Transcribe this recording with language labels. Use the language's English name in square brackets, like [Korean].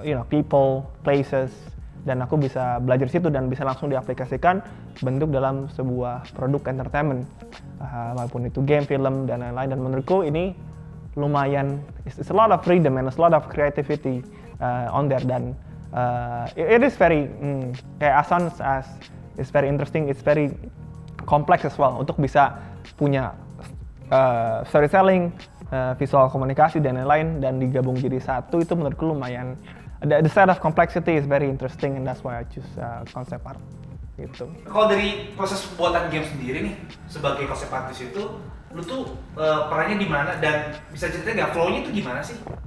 [Indonesian] people, places, dan aku bisa belajar situ dan bisa langsung diaplikasikan bentuk dalam sebuah produk entertainment, walaupun itu game, film, dan lain-lain. Dan menurutku ini lumayan, [English] it's a lot of freedom and a lot of creativity on there. Dan it is very kayak as it's very interesting, it's very complex as well [Indonesian] untuk bisa punya storytelling, visual komunikasi dan lain-lain, dan digabung jadi satu. Itu menurutku lumayan, [English] the set of complexity is very interesting, and that's why I choose concept art gitu. [Indonesian] Kalau dari proses pembuatan game sendiri nih, sebagai konsep artis itu, lu tuh perannya di mana dan bisa ceritain nggak flow-nya itu gimana sih?